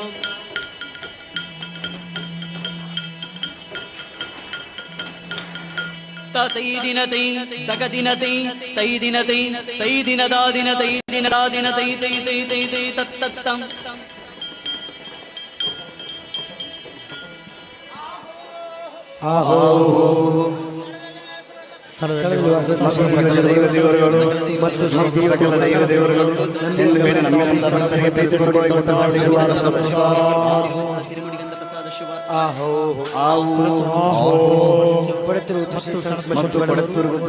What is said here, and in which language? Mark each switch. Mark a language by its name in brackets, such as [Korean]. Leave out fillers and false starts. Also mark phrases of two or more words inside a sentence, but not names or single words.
[Kannada] ತೈ ದಿನ ತೈ ತಗ ದಿನ ತೈ ತೈ ದಿನ ತೈ ತೈ ದಿನದ ದಿನ ತೈ ದಿನದ ದಿನ ತೈ ತೈ ತೈ ತೈ ತೈ ತತ್ತತ್ತಂ ಆಹೋ ಸಕಲ ದೈವ ದೇವರುಗಳು ಮತ್ತು ಸಕಲ ದೈವ ದೇವರುಗಳು ನಮ್ಮೆಲ್ಲ ಭಕ್ತರಿಗೆ ಪ್ರೀತಿಪೂರ್ವಕವಾಗಿ ಕೊಟ್ಟ ಸಿರಿಮುಡಿಗಂಧ ಪ್ರಸಾದ ಶುಭ [Tulu] ಆಹೋ ಆವು ಪಡೆತಿರು ಮತ್ತು ಪಡೆತಿರು